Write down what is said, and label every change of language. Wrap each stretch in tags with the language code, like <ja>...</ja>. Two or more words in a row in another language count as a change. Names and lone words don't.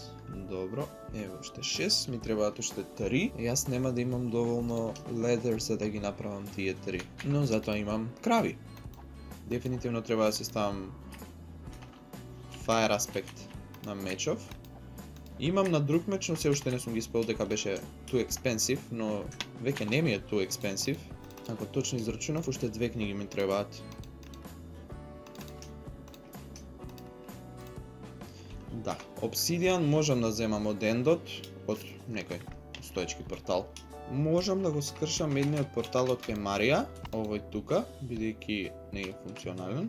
<mk>Добро, ево уште 6, ми требаат уште 3. Јас нема да имам доволно leather за да ги направам тие 3. Но затоа имам крави. Дефинитивно треба да се ставам fire аспект на мечов. Имам на друг меч, но се уште не сум ги спел дека беше</mk> <en>too expensive,</en> <mk>но веќе не ми е</mk> <en>too expensive.</en> <mk>Ако точно израчунав, уште 2 книги ми требаат. Да, обсидијан можам да земам од ендот, од некој стоечки портал. Можам да го скршам едниот порталот кај Марија, овој тука, бидејќи не е функционален.</mk>